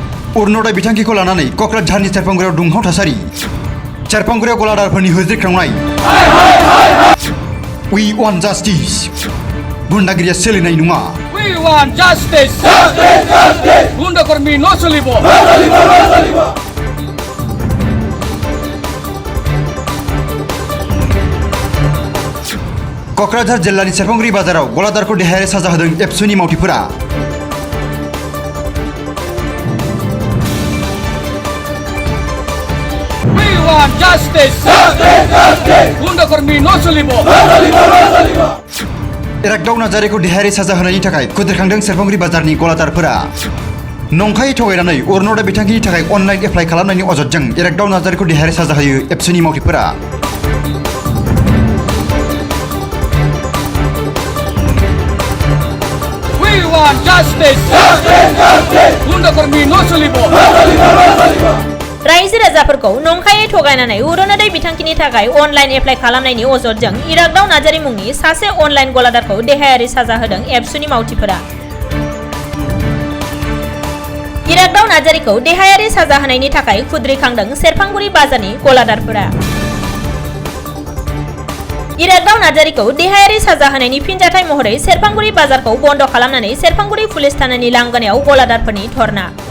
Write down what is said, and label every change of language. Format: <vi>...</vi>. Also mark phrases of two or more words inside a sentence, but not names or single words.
<brx>अरुणोदय बिथांखिखौ लानानै क'क्राझारनि सेरफांगुरियाव दुंहाव थासारि सेरफांगुरियाव गलादारफोरनि होज्रिख्रांनाय</brx> <en>We want justice</en> <brx>गुन्डागिरिया सोलिनाय नङा</brx> <en>We want justice</en> <as>গুণ্ডাকৰ্মী নচলিব</as> <brx>क'क्राझार जिल्लानि सेरफांगुरि बाजाराव गलादारखौ देहायारि साजा होदों एबसुनि मावथिफोरा</brx> <en>We want justice</en> <as>গুণ্ডাকৰ্মী নচলিব</as> <brx>इरागदाव नार्जारिखौ देहायारि साजा होनायनि थाखाय खुद्रिखांदों सेरफांगुरि बाजारनि गलादारफोरा नंखायै थगायनानै अरुणोदय बिथांखिनि थाखाय</brx> <en>online apply</en> <brx>खालामनायनि अजदजों इरागदाव नार्जारिखौ देहायारि साजा होयो एबसुनि मावथिफोरा</brx> <en>We want justice</en> <as>গুণ্ডাকৰ্মী নচলিব</as> <brx>रायजो राजाफोरखौ नंखायै थगायनानै अरुणोदय बिथांखिनि थाखाय</brx> <en>online apply</en> <brx>खालामनायनि अजदजों इरागदाव नार्जारि मुंनि सासे अनलाइन गलादारखौ देहायारि साजा होदों एबसुनि मावथिफोरा इरागदाव नार्जारिखौ देहायारि साजा होनायनि थाखाय खुद्रिखांदों सेरफांगुरि बाजारनि गलादारफोरा इरागदाव नार्जारिखौ देहायारि साजा होनायनि फिनजाथाय महरै सेरफांगुरि बाजारखौ बन्द खालामनानै सेरफांगुरि पुलिस थानानि लांगोनायाव गलादारफोरनि धरना</brx>